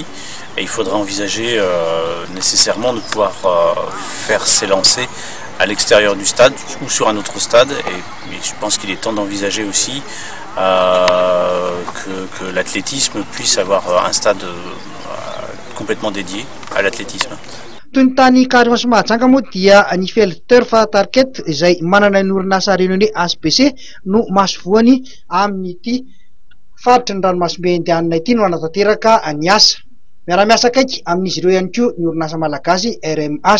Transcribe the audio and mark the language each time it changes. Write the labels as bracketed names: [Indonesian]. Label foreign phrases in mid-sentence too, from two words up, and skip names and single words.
[French] Et il faudra envisager nécessairement de pouvoir faire ces lancers à l'extérieur du stade ou sur un autre stade. Et je pense qu'il est temps d'envisager aussi que l'athlétisme puisse avoir un stade complètement dédié à l'athlétisme. [Malagasy] Toy ny tany Karimasi Mahajanga moa dia ny Felter Tarket izay manana ny orinasa renoné HBC no masovoany amin'ity faritra ny ranomasimbe indianina ity no anatanteraka ny asa. Miara-miasa akaiky amin'izy ireo ihany koa ny orinasa malagasy RMH.